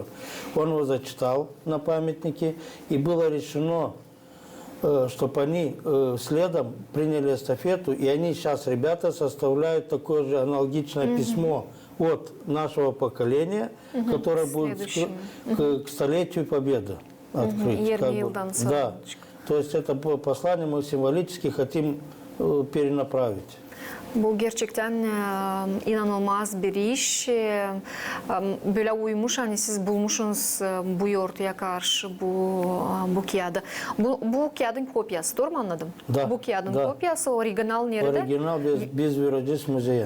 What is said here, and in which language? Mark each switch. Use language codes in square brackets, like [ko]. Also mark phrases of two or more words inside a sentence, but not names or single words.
[ru] Он его зачитал на памятнике, и было решено, чтобы они следом приняли эстафету, и они сейчас, ребята, составляют такое же аналогичное письмо от нашего поколения, которое будет к столетию Победы открыть. Как бы, да. То есть это послание мы символически хотим перенаправить. [gag] Bu gerçekten inanılmaz bir iş. Böyle uymuş, hani siz bulmuşsunuz bu yoğurtaya karşı bu kağıdı. Bu kağıdın kopyası, doğru mu anladım? Da, Bu kağıdın da. kopyası, orijinal nerede? Оригинал biz vereceğiz müzeye.